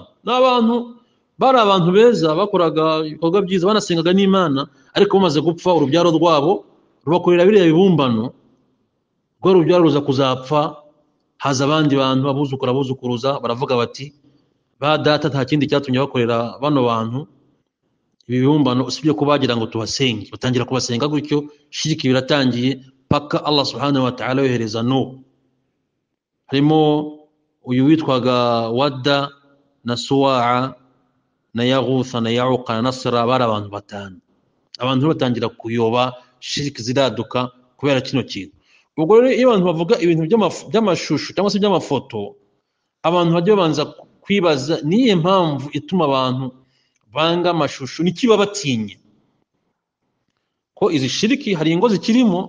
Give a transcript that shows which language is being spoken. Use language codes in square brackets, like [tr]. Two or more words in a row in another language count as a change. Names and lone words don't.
[rw] N'abantu bari abantu beza, bakoraga ibikorwa byiza, banasengaga n'Imana, ariko bamaze gupfa urubyaro rwabo rubakorera biriya bibumbano. Rwo rubyaro ruza kuzapfa, haza abandi bantu abuzukuruza, baravuga bati ba data nta kindi cyatumye bakorera bano bantu ibi bibumbano usibye ko bagira ngo tubasenge. Batangira kubasenga gutyo, shiriki biratangiye paka [ar] الله سبحانه وتعالى [rw] yohereza Nuhu. Harimo uyu witwaga Wadda na Suwa'a na Yaghutha na Ya'uqa na Nasra, bari abantu batanu. Abantu batangira kuyoba, shiriki ziraduka kubera kino kintu. Ubwo rero iyo abantu bavuga ibintu by'amashusho cyangwa se by'amafoto, abantu bajya babanza kwibaza niye mpamvu ituma abantu banga amashusho, nikiba batinye ko izi shiriki hari ingo zikirimo.